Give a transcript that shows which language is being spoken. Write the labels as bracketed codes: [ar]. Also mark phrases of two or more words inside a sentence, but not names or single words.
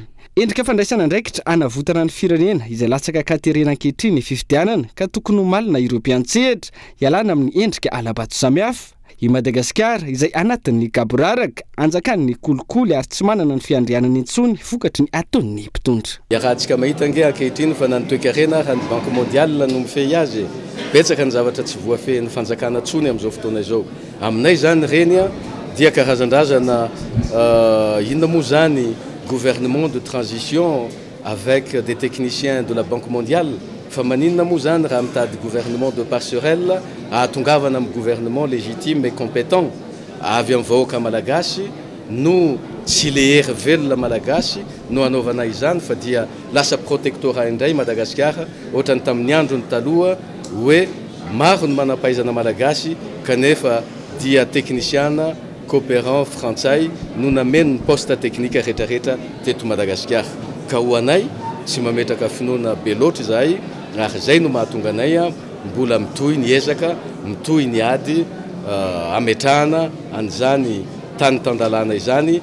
[mg] Endrika fandraisana andraikitra anavotana ny firenena izay latsaka katerena ankehitriny ny fifidianana ka tokony ho malina ireo mpiantsehatra ialana amin'ny endrika alabato samihafa I Madagasikara izay anatin'ny kaboraraka anjakan'ny kolikoly ary tsy manana ny fiandrianany intsony vokatry ny ataon'ny mpitondra. Rahantsika mahita nge ankehitriny fa nanotoekarena raha ny Banque mondiale no mifehy azy betsaka ny zavatra tsy voafehin'ny fanjakana tsony amin'izao fotoana izao. Aminay zany reny dia karazan-drazana inona moa zany [fr] gouvernement de transition avec des techniciens de la Banque mondiale. [mg] Fa maninona moa zany raha mitady [fr] gouvernement de passerelle [mg] ahatongavana amin'ny [fr] gouvernement légitime et compétent [mg] avy amin'ny vahoaka malagasy no tsy le hery velona malagasy no anaovana izany fa dia lasa protectorat indray Madagasikara ohatrany tamin'ny androny taloha hoe maro ny manampahaizana malagasy kanefa dia techniciana coopérant frantsay no nameno ny [fr] poste technique [mg] rehetrarehetra teto Madagasikara ka ho anay tsy mametraka finoana be loatra izahay ary zay no mahatonga anay mbola mitohy ny ezaka mitohy ny ady ametrahana an'izany tany tandalana izany.